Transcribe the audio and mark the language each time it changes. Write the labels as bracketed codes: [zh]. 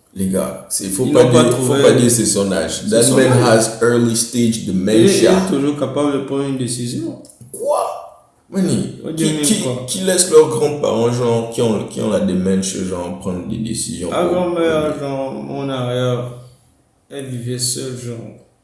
[fr] Les gars, faut pas dire c'est son âge. [en] That man has early stage dementia. [fr] Il est toujours capable de prendre une décision. Quoi? Mani, qui laisse leurs grands-parents, genre, qui ont la démence, genre, prendre des décisions? Ma grand-mère, genre, mon arrière, elle vivait seule, genre.